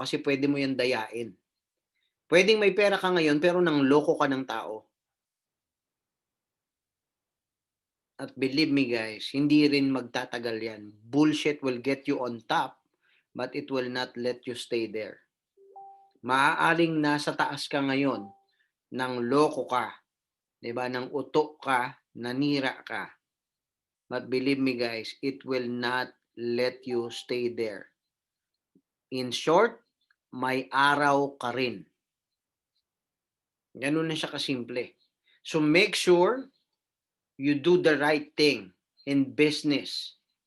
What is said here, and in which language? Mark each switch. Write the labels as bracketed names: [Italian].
[Filipino] Kasi pwede mo yan dayain. Pwedeng may pera ka ngayon, pero nang loko ka ng tao. At [English] believe me guys, [Filipino] hindi rin magtatagal yan. [English] Bullshit will get you on top, but it will not let you stay there. [Filipino] Maaaring nasa taas ka ngayon, nang loko ka, 'di ba? Nang uto ka, nanira ka. [English] But believe me guys, it will not let you stay there. In short, [Filipino] may araw ka rin. Ganun na siya kasimple. [English] So make sure you do the right thing in business.